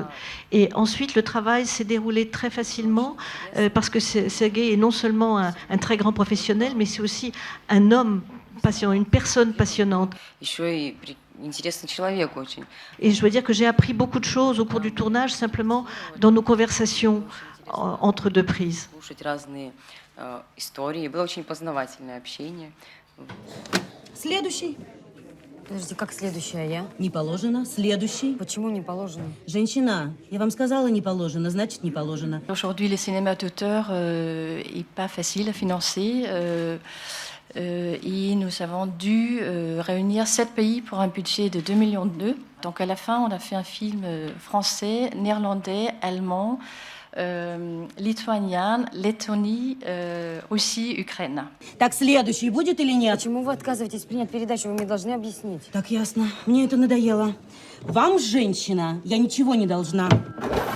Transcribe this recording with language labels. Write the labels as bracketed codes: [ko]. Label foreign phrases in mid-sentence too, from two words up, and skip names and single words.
[fr] Et ensuite, le travail s'est déroulé très facilement parce que Sergueï est non seulement un très grand professionnel, mais c'est aussi un homme passionnant, une personne passionnante. Et je dois dire que j'ai appris beaucoup de choses au cours du tournage, simplement dans nos conversations entre deux prises. [ru] Следующий. Подожди, как следующая я? Не положено. Следующий. Почему не положено? Женщина, я вам сказала не положено, значит не положено. [fr] Aujourd'hui, le cinéma d'auteur n'est pas facile à financer. Et nous avons dû réunir 7 pays pour un budget de 2,2 millions. Donc à la fin, on a fait un film français, néerlandais, allemand, литуанин, Lettonie, Russie, Ukraine. [ru] Так, следующий будет или нет? Почему вы отказываетесь принять передачу? Вы мне должны объяснить. Так, ясно. Мне это надоело. Вам, женщина, я ничего не должна.